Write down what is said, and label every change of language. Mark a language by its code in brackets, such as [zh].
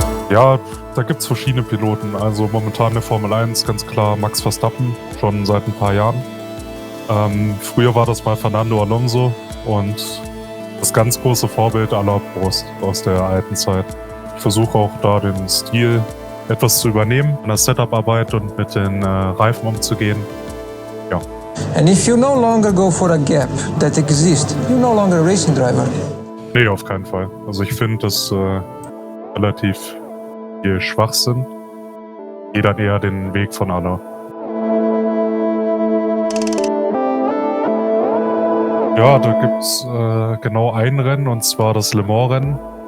[de] Ja, da gibt es verschiedene Piloten. Also momentan in der Formel 1 ganz klar Max Verstappen, schon seit ein paar Jahren. Früher war das mal Fernando Alonso und das ganz große Vorbild Alain Prost aus der alten Zeit. Ich versuche auch da den Stil etwas zu übernehmen, in der Setup-Arbeit und mit den Reifen umzugehen. Ja. [en] And if you no longer go for a gap that exists, you're no longer a racing driver. [de] Nee, auf keinen Fall. Also ich finde das relativ viel Schwachsinn. Geht dann eher den Weg von Alain. Ja, da gibt's genau ein Rennen und zwar das Le Mans-Rennen.